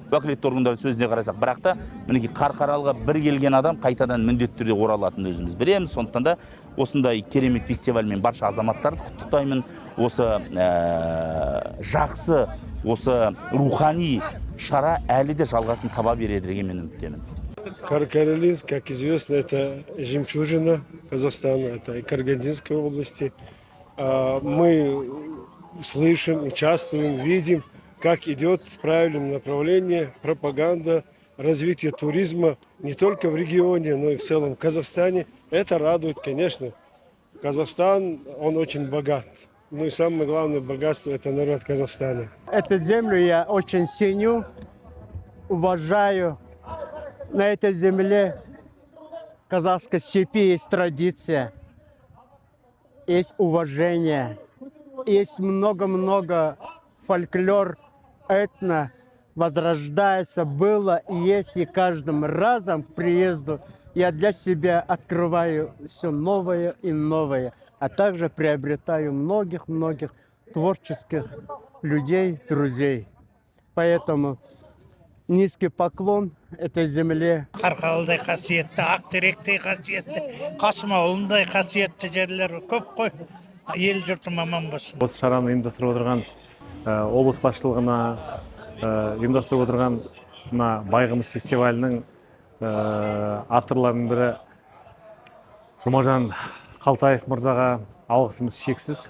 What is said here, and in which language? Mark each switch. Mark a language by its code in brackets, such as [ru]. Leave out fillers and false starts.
[kk] Уәкілетті органдардың сөзіне қарасақ, бірақ та мінекей Қарқаралыға бір келген адам қайтадан міндетті түрде оралатынын өзіміз білеміз. Сондықтан да осындай керемет фестивальмен барша азаматтарды құттықтаймын. Осы жақсы, осы рухани шара әлі де жалғасын таба береді деген мен үміттемін. [ru] Каркаралинск, как известно, это жемчужина Казахстана, это и Карагандинской области. Мы слышим, участвуем, видим, как идет в правильном направлении пропаганда развития туризма не только в регионе, но и в целом в Казахстане. Это радует, конечно. Казахстан, он очень богат. Ну и самое главное богатство – это народ Казахстана. Эту землю я очень ценю, уважаю. На этой земле казахской степи есть традиция, есть уважение, есть много-много фольклор, этно возрождается, было и есть, и каждым разом к приезду я для себя открываю все новое и новое, а также приобретаю многих-многих творческих людей, друзей. Поэтому низкий поклон этой земле. [kk] Қарқаралыдай қасиетті, Ақтеректей қасиетті, Қасым ауылындай қасиетті жерлер көп қой. Ел жұртым аман болсын. Осы шараны ұйымдастырып отырған облыс басшылығына, ұйымдастырып отырған Байғымыз фестивалінің авторларының бірі Жұмажан Қалтаев мырзаға алғысымыз шексіз.